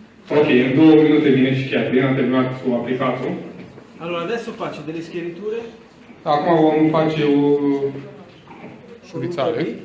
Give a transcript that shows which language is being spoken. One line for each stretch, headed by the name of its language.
Romanian: Ok, in 2 minute viene și chiar bine, am terminat cu aplicatul.
Italian: Allora, adesso faccio delle schieriture.
Romanian: Acum vom face o șurițare.